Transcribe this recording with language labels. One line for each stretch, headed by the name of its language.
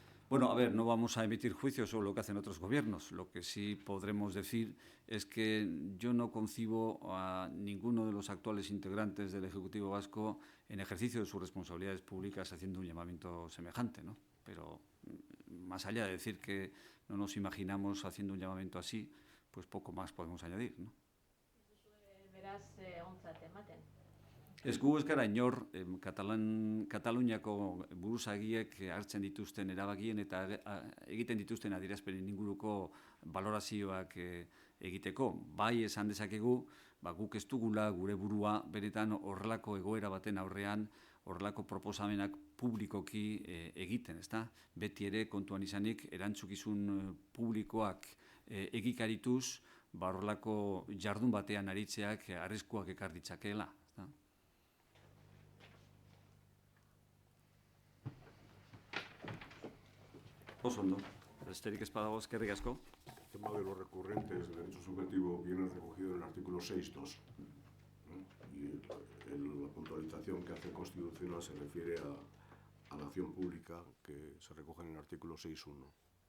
Spanish: Bueno, a ver, no vamos a emitir juicios sobre lo que hacen otros gobiernos. Lo que sí podremos decir es que yo no concibo a ninguno de los actuales integrantes del Ejecutivo vasco en ejercicio de sus responsabilidades públicas haciendo un llamamiento semejante, ¿no? Pero más allá de decir que no nos imaginamos haciendo un llamamiento así, pues poco más podemos añadir, ¿no?
Basque: Beraz, ontzat ematen. Ez gu ez gara inor Kataluniako buruzagiek hartzen dituzten erabakien eta egiten dituzten adierazpenen inguruko balorazioak egiteko. Bai esan dezakegu, guk ez dugula gure burua benetan horrelako egoera baten aurrean horrelako proposamenak publikoki egiten, ezta? Beti ere kontuan izanik erantzukizun publikoak egikarituz, horrelako jardun batean aritzeak arriskuak ekar ditzakeela. Oso ondo, besterik ez badago, eskerrik asko.
Spanish: El tema de los recurrentes del derecho subjetivo viene recogido en el artículo 6.2. Y la puntualización que hace el Constitucional se refiere a la acción pública que se recoge en el artículo 6.1.